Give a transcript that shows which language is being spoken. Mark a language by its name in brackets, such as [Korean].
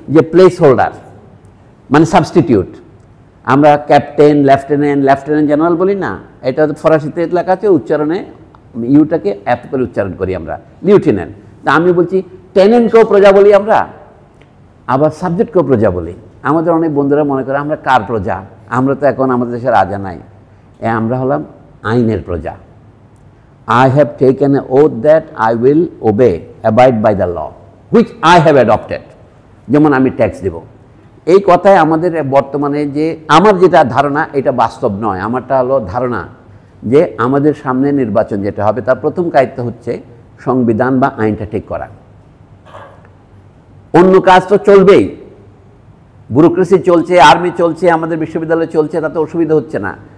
[Bangla] যে place holder, মানে substitute. আমরা ক্যাপ্টেন, লেফটেন্যান্ট জেনারেল বলি না, এটা ফরাসিতে লেখা আছে, উচ্চারণে ইউটাকে অ্যাপ করে উচ্চারণ করি আমরা, লিউটেন্যান্ট। তা আমি বলছি টেনেন্টকেও প্রজা বলি আমরা, আবার সাবজেক্টকেও প্রজা বলি। আমাদের অনেক বন্ধুরা মনে করে আমরা কার প্রজা? আমরা তো এখন আমাদের দেশে রাজা নাই, আমরা হলাম আইনের প্রজা। [English] I have taken an oath that I will obey, abide by the law, which I have adopted. [Bangla] যেমন আমি ট্যাক্স দেব। এই কথায় আমাদের বর্তমানে যে আমার যেটা ধারণা, এটা বাস্তব নয়। আমারটা হলো ধারণা যে আমাদের সামনে নির্বাচন যেটা হবে তার প্রথম দায়িত্ব হচ্ছে সংবিধান বা আইনটা ঠিক করা। অন্য কাজ তো চলবেই, ব্যুরোক্রেসি চলছে, আর্মি চলছে, আমাদের বিশ্ববিদ্যালয় চলছে, তাতে অসুবিধা হচ্ছে না।